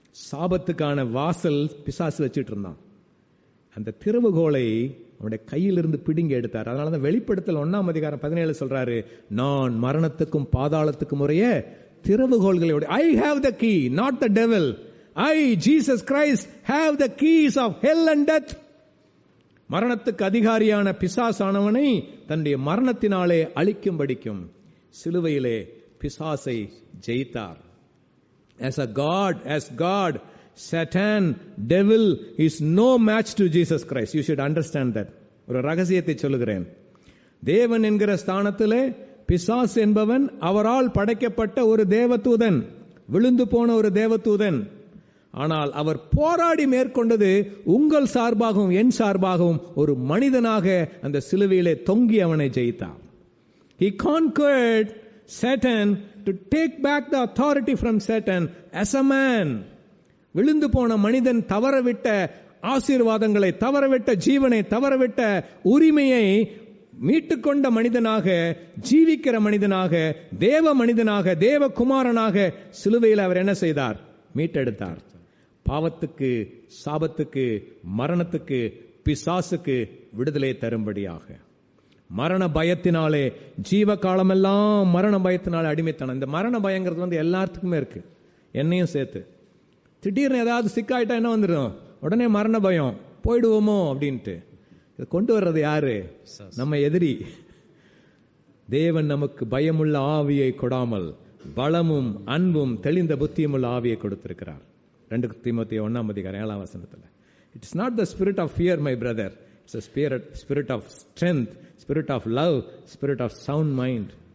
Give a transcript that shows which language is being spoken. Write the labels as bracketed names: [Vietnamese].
[Tamil] சாபத்துக்கான வாசல் பிசாசு வச்சிட்டு இருந்தான். அந்த திறவுகோலை அவனுடைய கையிலிருந்து பிடுங்கி எடுத்தார். அதனாலதான் வெளிப்படுத்தல் 1:17 சொல்றாரு, நான் மரணத்துக்கும் பாதாளத்துக்கும் உரிய திறவுகோள்களோட, [English] I have the key, not the devil. I, Jesus Christ, have the keys of hell and death. [Tamil] மரணத்துக்கு அதிகாரியான பிசாசானவனை தன்னுடைய மரணத்தினாலே அழிக்கும்படிக்கும் சிலுவையிலே பிசாசை ஜெயித்தார். [English] As God, Satan, devil is no match to Jesus Christ. You should understand that. [Tamil] ஒரு ரகசியத்தை சொல்லுகிறேன். தேவன் என்கிற ஸ்தானத்திலே பிசாஸ் என்பவன் அவரால் படைக்கப்பட்ட ஒரு தேவதூதன், விழுந்து போன ஒரு தேவதூதன். ஆனால் அவர் போராடி மேற்கொண்டது உங்கள் சார்பாகவும் என் சார்பாகவும் ஒரு மனிதனாக அந்த சிலுவையிலே தொங்கி அவனை ஜெயித்தார். [English] He conquered Satan to take back the authority from Satan as a man. [Tamil] விழுந்து போன மனிதன் தவறவிட்ட ஆசீர்வாதங்களை, தவறவிட்ட ஜீவனை, தவறவிட்ட உரிமையை மீட்டுக்கொண்ட மனிதனாக, ஜீவிக்கிற மனிதனாக, தேவ மனிதனாக, தேவ குமாரனாக சிலுவையில் அவர் என்ன செய்தார்? மீட்டெடுத்தார். பாவத்துக்கு, சாபத்துக்கு, மரணத்துக்கு, பிசாசுக்கு விடுதலை தரும்படியாக. மரண பயத்தினாலே ஜீவ காலமெல்லாம் மரண பயத்தினாலே அடிமைத்தனம். இந்த மரண பயங்கிறது எல்லாத்துக்குமே இருக்கு, என்னையும் சேர்த்து. திடீர்னு ஏதாவது சிக்காயிட்டா என்ன வந்துடும்? உடனே மரண பயம், போயிடுவோமோ அப்படின்ட்டு. இதை கொண்டு வர்றது யாரு? நம்ம எதிரி. தேவன் நமக்கு பயமுள்ள ஆவியை கொடாமல் பலமும் அன்பும் தெளிந்த புத்தியும் உள்ள ஆவியை கொடுத்திருக்கிறார். [English] 2 தீமோத்தேயு 1:7 It is not the spirit of fear, my brother. It's a spirit of strength, spirit of love, spirit of sound mind.